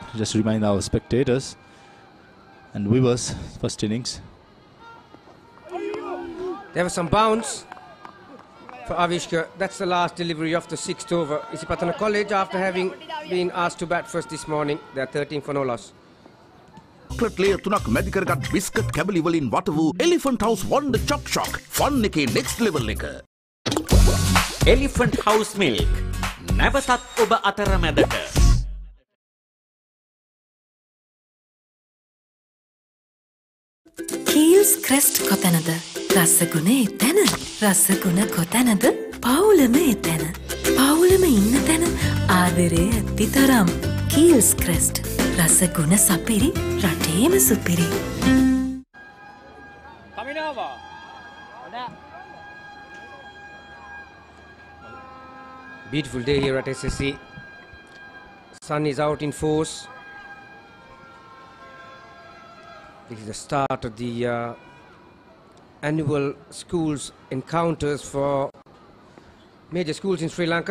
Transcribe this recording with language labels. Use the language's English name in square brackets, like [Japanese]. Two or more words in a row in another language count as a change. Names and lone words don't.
[English] Just to remind our spectators and viewers, first innings. There was some bounce for Avishka. That's the last delivery of the 6th over. Isipathana College, after having been asked to bat first this morning, they are 13 for no loss. Chocolate layer [Sinhala] 3ක් මැදි කරගත් බිස්කට් කැබලි වලින් වට වූ Elephant House Wonder Choc Shock fun එකේ [English] next level [Sinhala] එක. Elephant House Milk නැවතත් ඔබ අතරමැදට. Keels Crest කොතැනද? රසගුණ එතැන. රසගුණ කොතැනද? පවුලම එතැන. පවුලම ඉන්න තැන ආදරේ ඇති තරම්. Keels Crest. රසගුණ සපිරි රටේම සුපිරි. [English] Beautiful day here at SSC. Sun is out in force. This is the start of the annual schools encounters for major schools in Sri Lanka.